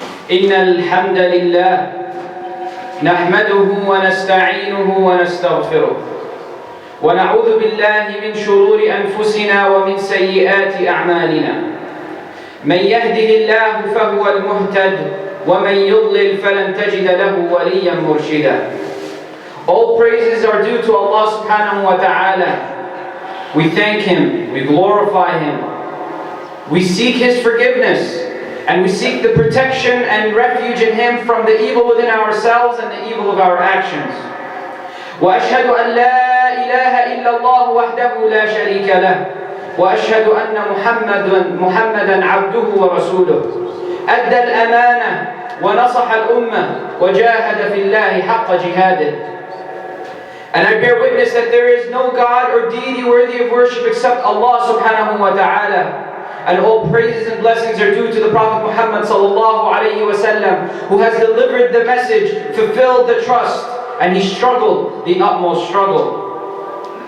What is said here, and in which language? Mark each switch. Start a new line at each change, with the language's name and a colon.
Arabic: إن الحمد لله نحمده ونستعينه ونستغفره ونعوذ بالله من شرور أنفسنا ومن سيئات أعمالنا من يهده الله فهو المهتد ومن يضلل فلن تجد له وليا مرشدا.
English: All praises are due to Allah subhanahu wa ta'ala. We thank Him, we glorify Him, we seek His forgiveness, and we seek the protection and refuge in Him from the evil within ourselves and the evil of our actions.
Arabic: وأشهد أن لا إله إلا الله وحده لا شريك له وأشهد أن محمدا عبده ورسوله أدى الأمانة ونصح الأمة وجاهد في الله حق جهاده.
English: And I bear witness that there is no God or deity worthy of worship except Allah subhanahu wa ta'ala. And all praises and blessings are due to the Prophet Muhammad sallallahu alayhi wa sallam, who has delivered the message, fulfilled the trust, and he struggled the utmost struggle.